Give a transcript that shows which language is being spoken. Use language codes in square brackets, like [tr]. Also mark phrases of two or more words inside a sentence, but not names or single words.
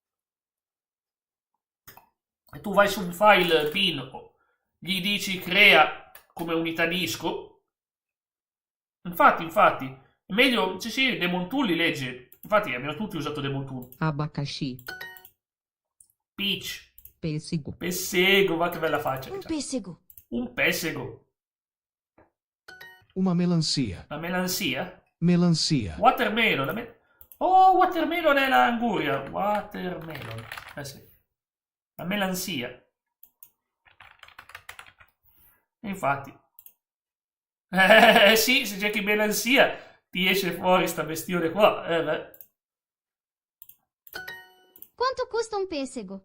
[it] E tu vai su un file bin, gli dici crea come unità disco. Infatti, è meglio, sì, Demon Tool li legge. Infatti abbiamo tutti usato Demon Tool. [pt] Abacaxi. [en] Peach. [pt] Pêssego. [it] Va che bella faccia. [pt] Um pêssego. Uma melancia. [it] La melancia? [pt] Melancia. [it] Watermelon. Watermelon è l'anguria. Watermelon. Sì. La melancia. Infatti. Sì, se cerchi melancia ti esce fuori sta bestione qua. [pt] Quanto custa un pêssego?